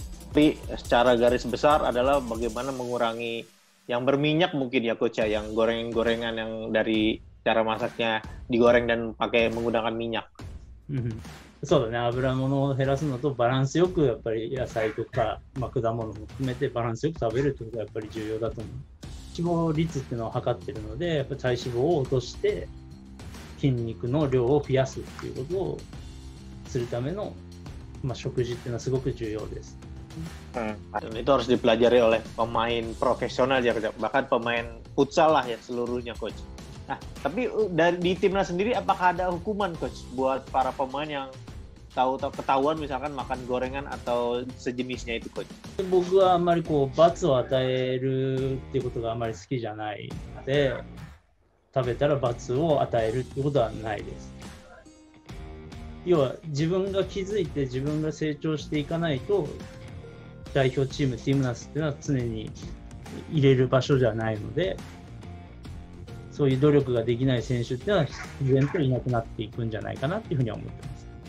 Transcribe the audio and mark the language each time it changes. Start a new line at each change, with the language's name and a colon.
Indonesian: Tapi secara garis besar adalah bagaimana mengurangi yang berminyak mungkin ya coach ya, yang gorengan-gorengan yang dari cara masaknya digoreng dan pakai menggunakan minyak.
Japanese: そうだね、油物を減らすのとバランスよくやっぱり野菜とか、まあ、果物も含めてバランスよく食べるってことがやっぱり重要だと思う。脂肪率っていうのを測ってるので、やっぱり体脂肪を落として筋肉の量を増やすっていうことをするための、まあ、食事っていうのはすごく重要です。
Indonesian: Dan itu harus dipelajari oleh pemain profesional ya, bahkan pemain futsal lah ya seluruhnya, coach. Nah, tapi di timnas sendiri apakah ada hukuman, coach, buat para pemain yang ketahuan misalkan makan gorengan atau sejenisnya itu, coach?
Japanese: 僕はあんまりこう罰を与えるっていうことがあまり好きじゃないので、食べたら罰を与えるっていうことはないです。要は自分が気づいて自分が成長していかないと、代表チームティムナスっていうのは常に入れる場所じゃないので、そういう努力ができない選手っていうのは自然といなくなっていくんじゃないかなっていうふうには思ってます。